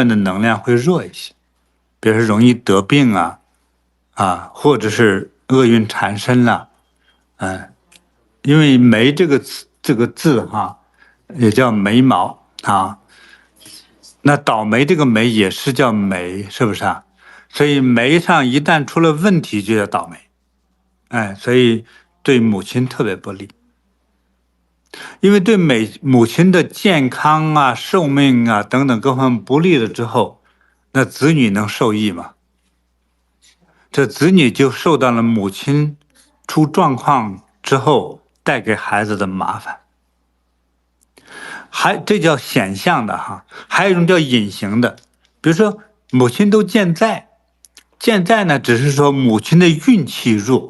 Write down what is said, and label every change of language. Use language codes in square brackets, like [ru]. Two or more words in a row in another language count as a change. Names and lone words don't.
[zh] 的能量會弱一些，比如說容易得病啊，或者是厄運纏身了，因為眉這個字哈也叫眉毛啊，那倒霉這個霉也是叫眉，是不是啊？所以眉上一旦出了問題就叫倒霉，所以對母親特別不利，因為對母親的健康啊、壽命啊等等各方面不利了之後，那子女能受益嗎？這子女就受到了母親出狀況之後帶給孩子的麻煩，這叫顯象的哈，還有一種叫隱形的，比如說母親都健在呢，只是說母親的運氣弱。